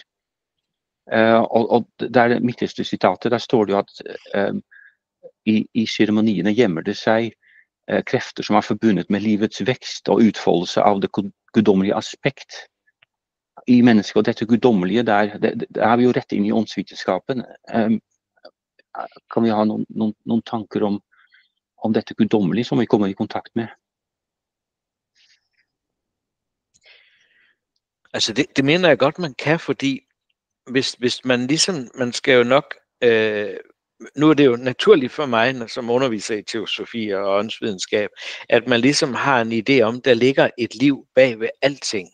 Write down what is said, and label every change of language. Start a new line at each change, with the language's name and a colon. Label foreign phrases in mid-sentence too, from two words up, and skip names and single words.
Norwegian: Og der midterste sitatet, der står det jo at i ceremoniene gjemmer det seg krefter som er forbundet med livets vekst og utfoldelse av det guddommelige aspekt i mennesket. Og dette guddommelige, der er vi jo rett inn i åndsvitenskapen. Kan vi ha noen tanker om dette guddommelige som vi kommer i kontakt med?
Danish: Altså det mener jeg godt, man kan, fordi hvis man ligesom, man skal jo nok, nu er det jo naturligt for mig, som underviser i teosofi og åndsvidenskab, at man ligesom har en idé om, der ligger et liv bag ved alting.